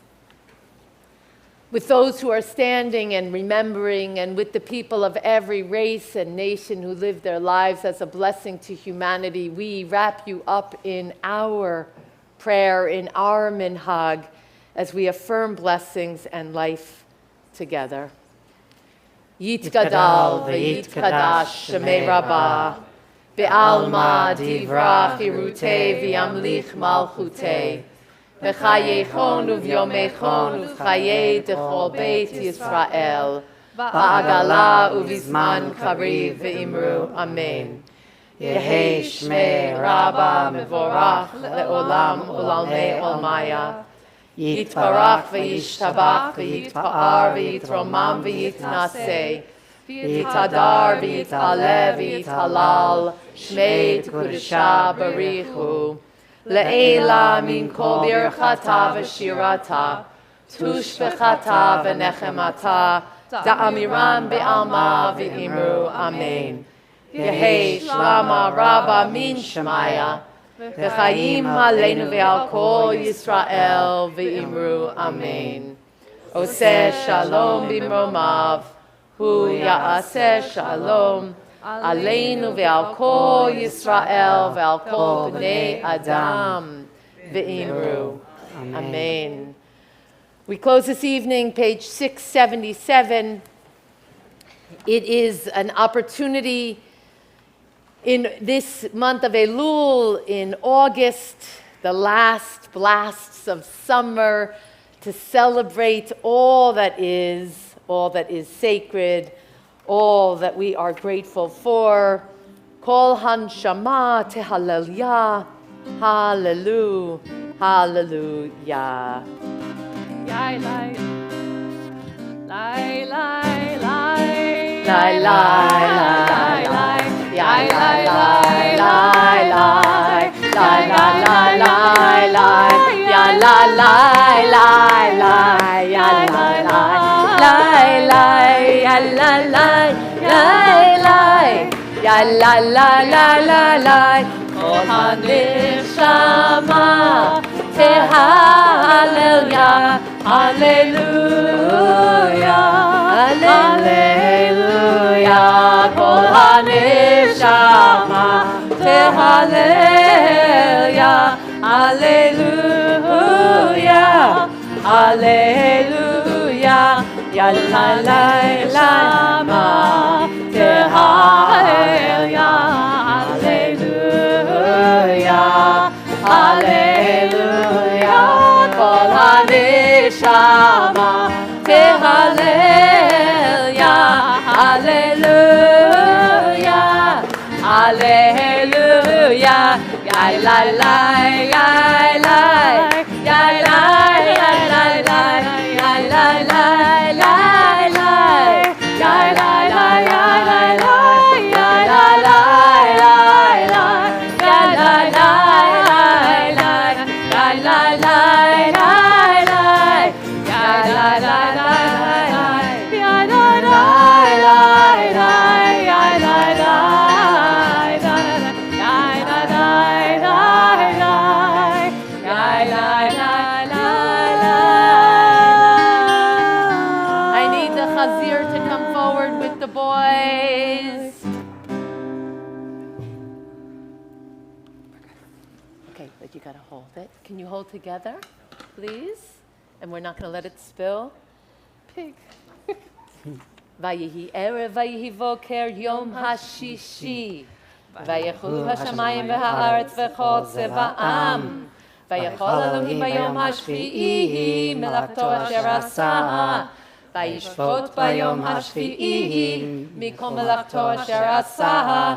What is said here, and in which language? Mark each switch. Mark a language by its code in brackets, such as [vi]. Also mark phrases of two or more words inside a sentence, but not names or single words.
[en] With those who are standing and remembering, and with the people of every race and nation who live their lives as a blessing to humanity, we wrap you up in our prayer, in our minhag, as we affirm blessings and life together. [arc] יתגדל ויתקדש שמיה רבא, בעלמא דברא כרעותיה וימליך מלכותיה, בחייכון וביומיכון ובחיי דכל בית ישראל, בעגלא ובזמן קריב ואמרו אמן. יהא שמיה רבא מברך לעלם ולעלמי עלמיא. יתברך וישתבח ויתפאר ויתרומם ויתנשא. ויתהדר ויתעלה ויתהלל. שמיה דקודשא בריכו. לעלא מן כל ברכתא ושירתא. תשבחתא ונחמתא. דאמירן בעלמא ואמרו אמן. יהא שלמא רבא מן שמיא. וחיים עלינו ועל כל ישראל ואמרו אמן. [he] עושה שלום במרומיו, הוא יעשה שלום עלינו ועל כל ישראל ועל כל בני אדם ואמרו אמן. [en] We close this evening, page 677. It is an opportunity in this month of Elul, in August, the last blasts of summer, to celebrate all that is sacred, all that we are grateful for. [he] כל הנשמה תהלל, הללויה, הללויה. Lai, lai, lai, lai, lai. Lai, lai, lai, lai. Lai, lai, lai, lai, lai. Lai, lai, lai, lai, lai. Ya, la, lai, lai, lai. Ya, la, lai, lai, ya, la, lai, lai. Ya, la, lai, lai, lai. כל הנשמה תהלל יה. הללויה, הללויה. כל הנשמה תהלל יה. הללויה, הללויה. יה לה לה לה מה תהלל יה. הללויה, הללויה. כל הנשמה תהלל יה. הללויה, הללויה. Ya la la ya la ya la ya la la ya la la la la ya la la ya la la ya la la la la ya la la la ya la la la la ya la la la ya la la la ya la la [en] I need the chazir to come forward with the boys. Okay, but you gotta hold it. Can you hold together, please? And we're not gonna let it spill. Pig. [he] ויהי ערב ויהי בקר יום הששי. ויחולו השמיים והארץ וכל צבאם. ויכול אלוהים ביום השביעי מלאכתו אשר עשה. וישפוט ביום השביעי מכל מלאכתו אשר עשה.